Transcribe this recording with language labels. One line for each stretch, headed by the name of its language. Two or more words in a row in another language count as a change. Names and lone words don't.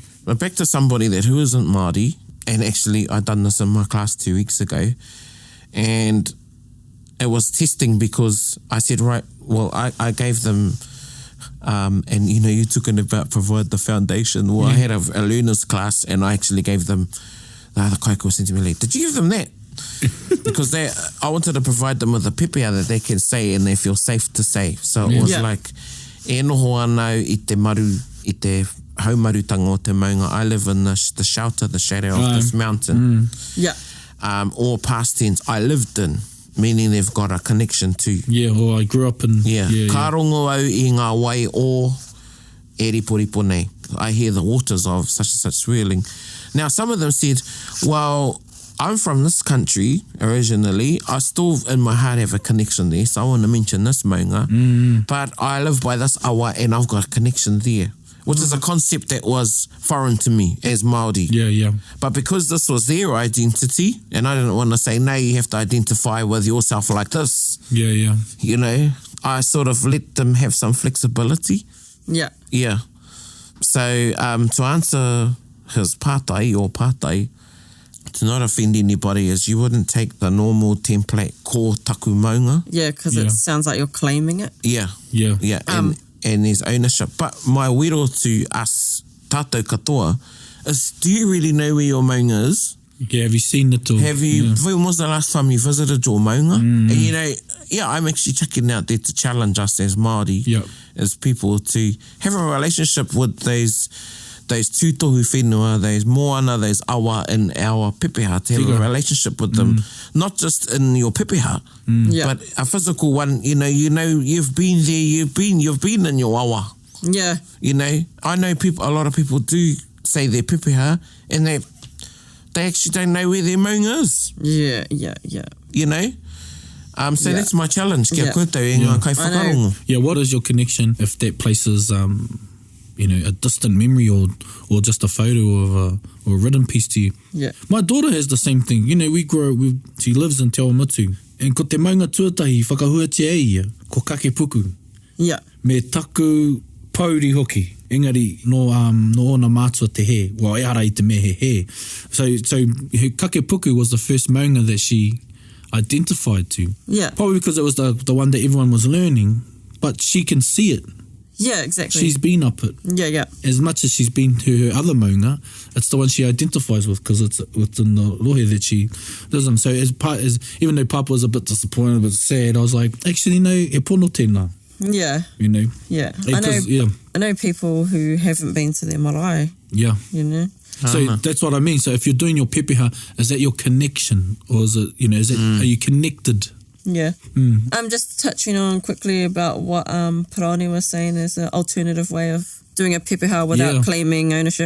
English: But back to somebody who isn't Māori, and actually I done this in my class 2 weeks ago, and it was testing because I said, right, well, I gave them, and you know, you took it about provide the foundation. Well, I had a learners class and I actually gave them, the other kaiko said to me, did you give them that? Because I wanted to provide them with a pēpeha that they can say and they feel safe to say. So it was like,
Māori: e noho anau I te maru, I te haumarutanga o te maunga.
English: I live in the shelter, the shadow of this mountain. Yeah. Or past tense, I lived in, meaning they've got a connection to. Yeah, or I grew up in...
Māori: Ka rongo au I ngā wai o e riporipo nei.
English: I hear the waters of such and such swirling. Now, some of them said, well, I'm from this country originally. I still, in my heart, have a connection there. So I want to mention this maunga. But I live by this awa and I've got a connection there, which is a concept that was foreign to me as Māori. Yeah. But because this was their identity, and I didn't want to say, no, you have to identify with yourself like this. Yeah. You know, I sort of let them have some flexibility. Yeah. Yeah. So to answer his pātai, your pātai, to not offend anybody, is you wouldn't take the normal template
Māori: ko taku maunga.
English: Yeah, because it sounds like you're claiming it. Yeah. And there's ownership. But my wero to us,
Māori: tātou katoa,
English: is do you really know where your maunga is? Yeah, have you seen it? Or, Have you, when was the last time you visited your maunga? And you know, I'm actually checking out there to challenge us as Māori, as people, to have a relationship with those
Māori: tūtohu whenua,
English: those moana, those awa in our pēpeha, to have a relationship with them, not just in your pēpeha, but a physical one. You know, you've been there, you've been in your awa. Yeah. You know, I know a lot of people do say their pēpeha, and they actually don't know where their maunga is. Yeah. You know? So that's my challenge.
Māori: Kia koutou e ngā kai whakarongo.
English: Yeah, what is your connection if that place is... you know, a distant memory or just a photo of or a written piece to you. Yeah. My daughter has the same thing. You know, she lives in Te Awamutu.
Māori: And ko te maunga tuatahi whakahuatia ia, ko kake puku.
English: Yeah.
Māori: Me taku pauri hoki. Engari, no ona mātua te he. Well, e hara I te me he.
English: So her kake puku was the first maunga that she identified to. Yeah. Probably because it was the one that everyone was learning, but she can see it. Yeah, exactly. She's been up it. Yeah. As much as she's been to her other maunga, it's the one she identifies with because it's within the rohe that she lives in. So even though Papa was a bit disappointed, a bit sad, I was like, actually, no,
Māori: e pono tēnā.
English: Yeah. You know? Yeah. I know people who haven't been to their marae. Yeah. You know? So that's what I mean. So if you're doing your pēpeha, is that your connection? Or is it, are you connected? Yeah. I'm just touching on quickly about what Parani was saying as an alternative way of doing a pēpeha without claiming ownership.